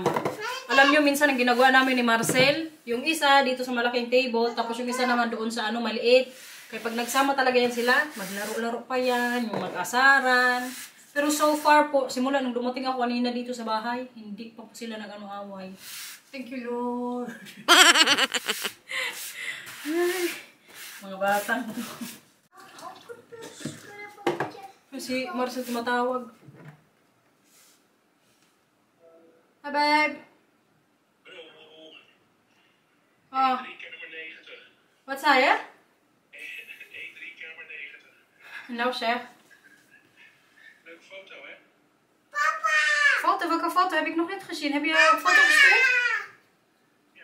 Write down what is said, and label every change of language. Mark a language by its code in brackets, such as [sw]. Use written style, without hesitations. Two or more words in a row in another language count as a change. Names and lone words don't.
[tl] Alam nyo, minsan ang ginagawa namin ni Marcel, yung isa dito sa malaking table, tapos yung isa naman doon sa maliit. Kaya pag nagsama talaga yan sila, maglaro-laro pa yan, yung mag-asaran. Pero [en] so far [tl] po, simula nung dumating ako kanina dito sa bahay, hindi pa po sila nag-away. [en] Thank you, [tl] Lord. Ay, mga batang. Si Marcel tumatawag. [en] Hi, babe. Oh. [nl] Wat zei je? E3 kennen Nou zeg. Leuke foto, hè? Papa! Foto, welke foto heb ik nog niet gezien? Heb je een foto gestuurd? Ja,